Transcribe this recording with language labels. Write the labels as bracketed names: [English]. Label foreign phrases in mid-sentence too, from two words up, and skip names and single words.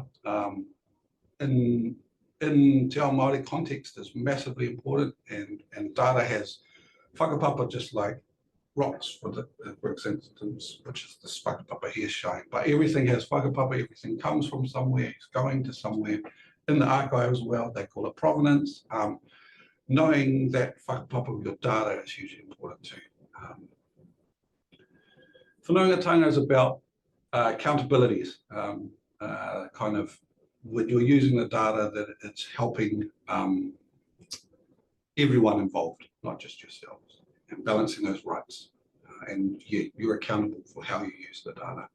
[English] In [Māori] Te Ao Māori [English] context is massively important, and data has whakapapa, just like rocks, for instance, which is this whakapapa here showing. But everything has whakapapa, everything comes from somewhere, it's going to somewhere. In the archive as well, they call it provenance. Knowing that whakapapa of your data is hugely important too. Whānau-a-Apanui is about accountabilities, kind of when you're using the data that it's helping everyone involved, not just yourselves, and balancing those rights. And yeah, you're accountable for how you use the data.